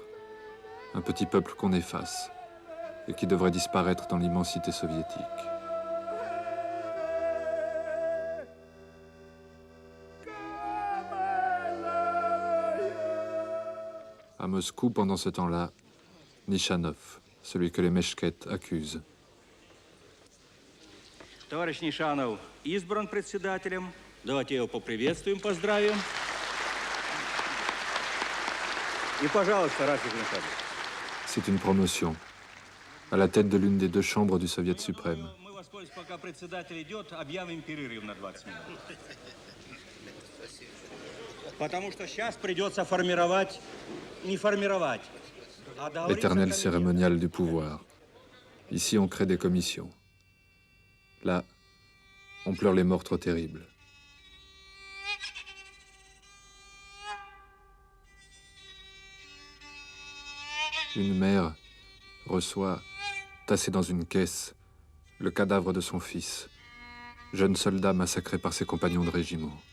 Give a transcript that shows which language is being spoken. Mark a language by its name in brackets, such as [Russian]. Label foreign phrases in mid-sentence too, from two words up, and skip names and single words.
[French] Un petit peuple qu'on efface et qui devrait disparaître dans l'immensité soviétique. À Moscou, pendant ce temps-là, Nishanov, celui que les Meshkets accusent. [Russian] Товарищ Нишанов избран председателем. Давайте его поприветствуем, поздравим. И, пожалуйста, Рафик Нишанов. [French] C'est une promotion, à la tête de l'une des deux chambres du Soviet suprême. [Russian] Мы воспользуемся, пока председатель идет, объявим перерыв на 20 минут. Потому что сейчас придется формировать, не формировать, а договориться... [French] L'éternel cérémonial du pouvoir. Ici, on crée des commissions. Là, on pleure les morts trop terribles. Une mère reçoit, tassé dans une caisse, le cadavre de son fils, jeune soldat massacré par ses compagnons de régiment.